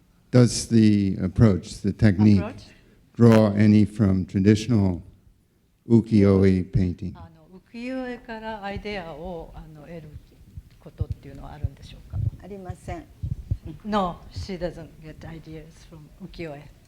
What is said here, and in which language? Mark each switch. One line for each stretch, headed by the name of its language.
English: Does the approach, the technique, draw any from traditional ukiyo-e painting?
Japanese: 浮世絵からアイデアを得ることっていうのはあるんでしょうか？ありません。
English: No, she doesn't get ideas from ukiyo-e.